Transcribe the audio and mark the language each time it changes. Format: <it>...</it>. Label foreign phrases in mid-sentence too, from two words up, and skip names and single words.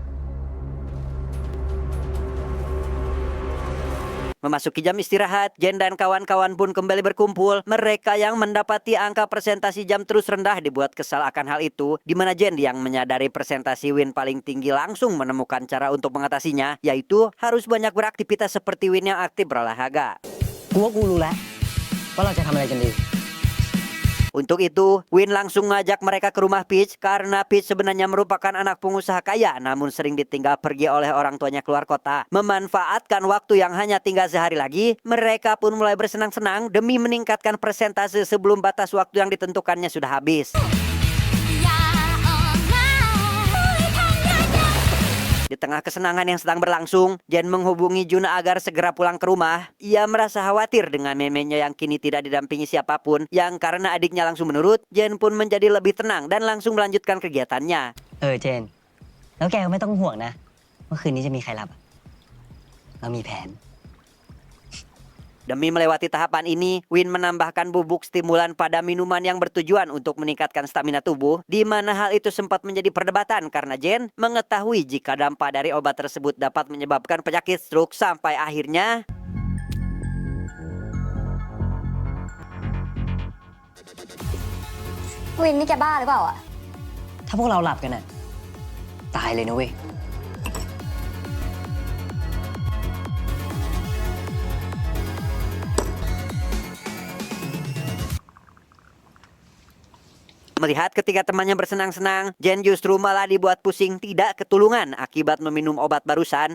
<id>Memasuki jam istirahat, Jen dan kawan-kawan pun kembali berkumpul. Mereka yang mendapati angka presentasi jam terus rendah dibuat kesal akan hal itu, di mana Jen yang menyadari presentasi Win paling tinggi langsung menemukan cara untuk mengatasinya, yaitu harus banyak beraktivitas seperti Win yang aktif berolahraga.</id> <th>กูว่ากูรู้แล้วว่าเราจะทำอะไรกันดี</th> <id>Untuk itu, Win langsung ngajak mereka ke rumah Peach karena Peach sebenarnya merupakan anak pengusaha kaya namun sering ditinggal pergi oleh orang tuanya keluar kota. Memanfaatkan waktu yang hanya tinggal sehari lagi, mereka pun mulai bersenang-senang demi meningkatkan persentase sebelum batas waktu yang ditentukannya sudah habis. Di tengah kesenangan yang sedang berlangsung, Jen menghubungi Juna agar segera pulang ke rumah. Ia merasa khawatir dengan memenya yang kini tidak didampingi siapapun, yang karena adiknya langsung menurut, Jen pun menjadi lebih tenang dan langsung melanjutkan kegiatannya.</id> <th>เจน แล้วแกก็ไม่ต้องห่วงนะว่าคืนนี้จะมีใครรับอะเรามีแผน</th> <id>Demi melewati tahapan ini, Win menambahkan bubuk stimulan pada minuman yang bertujuan untuk meningkatkan stamina tubuh, di mana hal itu sempat menjadi perdebatan karena Jen mengetahui jika dampak dari obat tersebut dapat menyebabkan penyakit stroke sampai akhirnya...</id> <th>Win นี่แกบ้าหรือเปล่าอะ ถ้าพวกเราหลับกันน่ะตายเลยนะเว้ย</th> <id>Melihat ketiga temannya bersenang-senang, Jen justru malah dibuat pusing tidak ketulungan akibat meminum obat barusan.</id>